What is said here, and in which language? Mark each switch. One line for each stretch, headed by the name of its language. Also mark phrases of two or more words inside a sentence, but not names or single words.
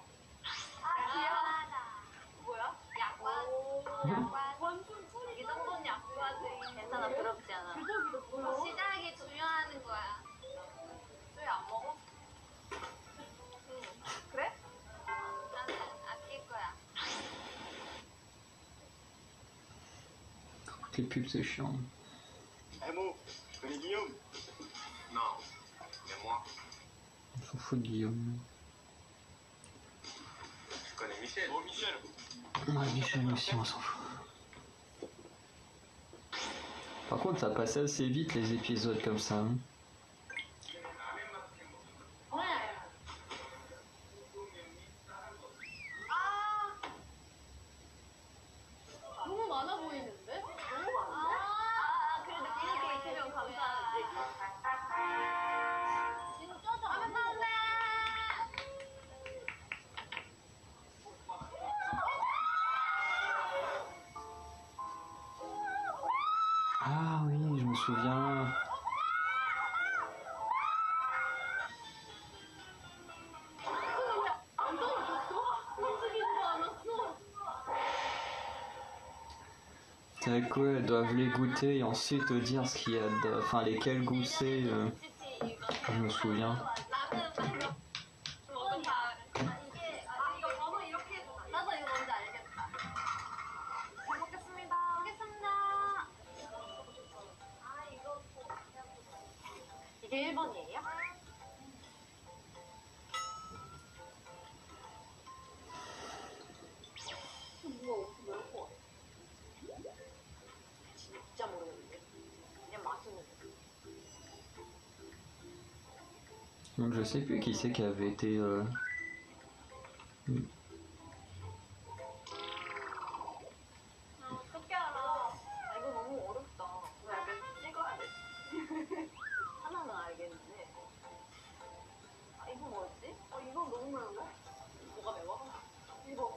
Korean: 아, 귀여워. 뭐야? 약과. 완전 소리. 이 정도는 약과지. 괜찮아, 부럽지 않아. 시작이 중요한 거야. 왜 안 먹어? 응. 그래? 나는 아낄 거야.
French: Les pubs c'est chiant. Eh Mo, tu connais Guillaume? Non, mais moi, On s'en fout de Guillaume. je connais Michel. Oh Michel. Ouais, Michel aussi, on s'en fout. Par contre, ça passe assez vite les épisodes comme ça. Hein.
Korean: 네. 아. 너무 많아 보이는데? 너무 많은데? 아, 그래도 이렇게 있으면 감사하지. 진짜 잘한다.
French: Ah oui, je me souviens.
Korean: 안 떨어졌어? 움직이지도 않았어.
French: C'est quoi, elles doivent les goûter et ensuite te dire ce qu'il y a de... Enfin, lesquels goûts c'est. Je me souviens.
Korean: 먹은 다 이게 이거 번호 이렇게 해줘. 나도 이거 뭔지 알겠다. 잘 먹겠습니다. 먹겠습니다. 아 이거 이게 1번이에요? 뭐가 어떻게 매울 것 같아? 진짜 모르겠는데. 그냥 맛있는 거.
French: Donc je sais plus qui c'est qui avait été...
Korean: 어떡해. 하나는 알겠는데. 아, 이거 뭐였지? 이거 너무 매운데? 뭐가 매워? 이거.